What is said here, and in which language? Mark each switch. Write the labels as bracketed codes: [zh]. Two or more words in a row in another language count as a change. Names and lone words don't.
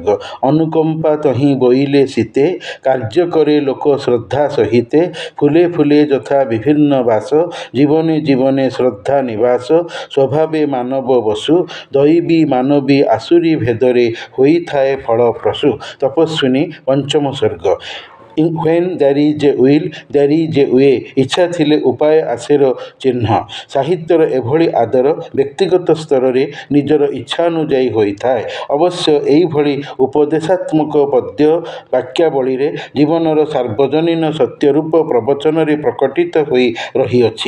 [or] ଅନୁକମ୍ପା ତହିଁ ବୋଇଲେ ଶୀତେ, କାର୍ଯ୍ୟ କରେ ଲୋକ ଶ୍ରଦ୍ଧା ସହିତେ। ଫୁଲେ ଫୁଲେ ଯଥା ବିଭିନ୍ନ ବାସ, ଜୀବନେ ଜୀବନେ ଶ୍ରଦ୍ଧା ନିବାସ। ସ୍ୱଭାବେ ମାନବ ବସୁ, ଦୈବୀ ମାନବୀ ଆସୁରୀ ଭେଦରେ ହୋଇଥାଏ ଫଳପ୍ରସୂ। ତପସ୍ୱିନୀ ପଞ୍ଚମ ସର୍ଗ। [en] When there is a will, there is a way। [or] ଇଚ୍ଛା ଥିଲେ ଉପାୟ ଆସେର ଚିହ୍ନ। ସାହିତ୍ୟର ଏଭଳି ଆଦର ବ୍ୟକ୍ତିଗତ ସ୍ତରରେ ନିଜର ଇଚ୍ଛାନୁଯାୟୀ ହୋଇଥାଏ। ଅବଶ୍ୟ ଏଇଭଳି ଉପଦେଶାତ୍ମକ ପଦ୍ୟ ବାକ୍ୟାବଳୀରେ ଜୀବନର ସାର୍ବଜନୀନ ସତ୍ୟରୂପ ପ୍ରବଚନରେ ପ୍ରକଟିତ ହୋଇ ରହିଅଛି।